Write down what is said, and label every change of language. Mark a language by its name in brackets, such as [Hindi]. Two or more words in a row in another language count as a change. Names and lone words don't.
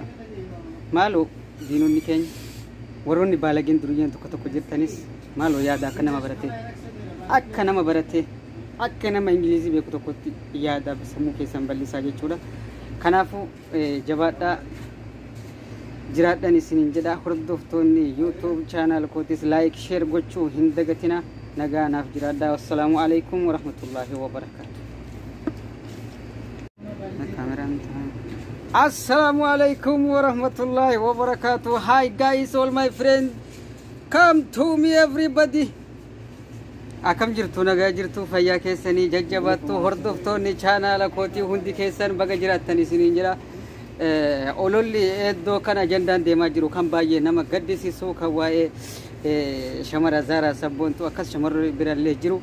[Oromo] Maaloo diinonni keenya warroonni baalageen duriyyaan tokko jirtanis maaloo yaada akka nama baratee akka nama Ingilizii beeku tokkotti yaada sammuu keessan bal'isaa jechuudha. Kanaafuu jabaadhaa jiraadhaan isiniin jedha. Hordoftoonni YouTube channel kootis [English] like share [Oromo] gochuu hin dagatina. Nagaa naaf jiraadhaa. [Arabic] والسلام عليكم ورحمة الله وبركاته. السلام عليكم ورحمة الله وبركاته. [English] Hi guys, all my friends, come to me everybody. [Oromo] Akam jirtu nagaa jirtu fayyaa keessanii jajjabaattu hordoftoonni chaanaala kootii hundi keessan baga jiraattan isiniin jira. Ololli eddoo kan ajandaan deemaa jiru kan baay'ee nama gaddisiisu kan waa'ee shamara Zaaraa Sabboontuu akkas shamarri birallee jiru.